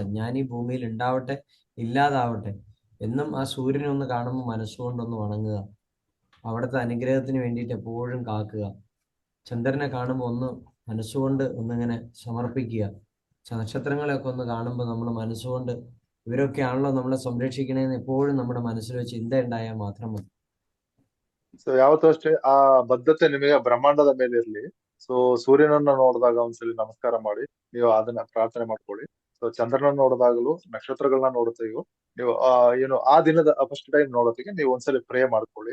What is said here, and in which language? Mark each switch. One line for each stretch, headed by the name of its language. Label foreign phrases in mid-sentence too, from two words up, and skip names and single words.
Malayalam: ഞാൻ ഈ ഭൂമിയിൽ ഉണ്ടാവട്ടെ, ഇല്ലാതാവട്ടെ, എന്നും ആ സൂര്യനെ ഒന്ന് കാണുമ്പോൾ മനസ്സുകൊണ്ടൊന്ന് വണങ്ങുക, അവിടുത്തെ അനുഗ്രഹത്തിന് വേണ്ടിയിട്ട് എപ്പോഴും കാക്കുക. ചന്ദ്രനെ കാണുമ്പോൾ ഒന്ന് മനസ്സുകൊണ്ട് ഒന്നിങ്ങനെ സമർപ്പിക്കുക. നക്ഷത്രങ്ങളെയൊക്കെ ഒന്ന് കാണുമ്പോൾ നമ്മൾ മനസ്സുകൊണ്ട് ഇവരൊക്കെയാണല്ലോ നമ്മളെ സംരക്ഷിക്കണേന്ന് എപ്പോഴും നമ്മുടെ മനസ്സിൽ വെച്ച് ചിന്ത ഉണ്ടായാൽ മാത്രം മതി.
Kannada: ಸೊ ಯಾವತ್ತೂ ಅಷ್ಟೇ ಆ ಬದ್ಧತೆ ನಿಮಗೆ ಬ್ರಹ್ಮಾಂಡದ ಮೇಲೆ ಇರ್ಲಿ. ಸೊ ಸೂರ್ಯನನ್ನ ನೋಡಿದಾಗ ಒಂದ್ಸಲಿ ನಮಸ್ಕಾರ ಮಾಡಿ ನೀವು ಅದನ್ನ ಪ್ರಾರ್ಥನೆ ಮಾಡ್ಕೊಳ್ಳಿ. ಸೊ ಚಂದ್ರನ ನೋಡಿದಾಗಲೂ ನಕ್ಷತ್ರಗಳನ್ನ ನೋಡುತ್ತೆಯೋ ನೀವು ಏನು ಆ ದಿನದ
English: first time
Kannada: ನೋಡೋದಕ್ಕೆ ನೀವು ಒಂದ್ಸಲಿ ಪ್ರೇ ಮಾಡ್ಕೊಳ್ಳಿ.